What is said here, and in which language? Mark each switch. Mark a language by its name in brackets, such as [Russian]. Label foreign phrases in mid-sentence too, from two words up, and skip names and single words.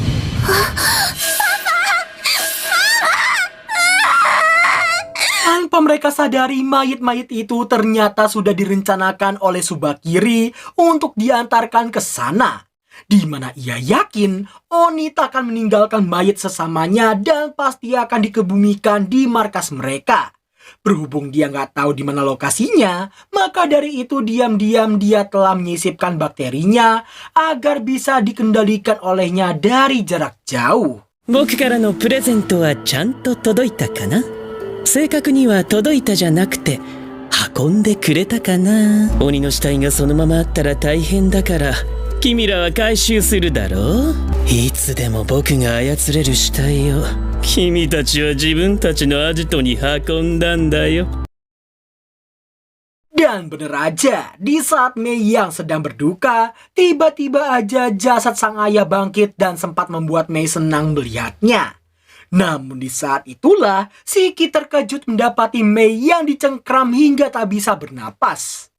[Indonesian] Tanpa mereka sadari, mayat-mayat itu ternyata sudah direncanakan oleh Tsubakiri untuk diantarkan ke sana, di mana ia yakin Oni tak akan meninggalkan mayat sesamanya dan pasti akan dikebumikan di markas mereka. Berhubung dia nggak tahu di mana lokasinya, maka dari itu diam-diam dia telah menyisipkan bakterinya agar bisa dikendalikan olehnya dari jarak jauh. [Japanese] 僕からのプレゼントはちゃんと届いたかな？正確には届いたじゃなくて運んでくれたかな？鬼の死体がそのままあったら大変だから君らは回収するだろう？いつでも僕が操れる死体を君たちは自分たちのアジトに運んだんだよ。 [Indonesian] Dan bener aja, di saat Mei yang sedang berduka, tiba-tiba aja jasad sang ayah bangkit dan sempat membuat Mei senang melihatnya. Namun di saat itulah, Shiki terkejut mendapati Mei yang dicengkram hingga tak bisa bernapas.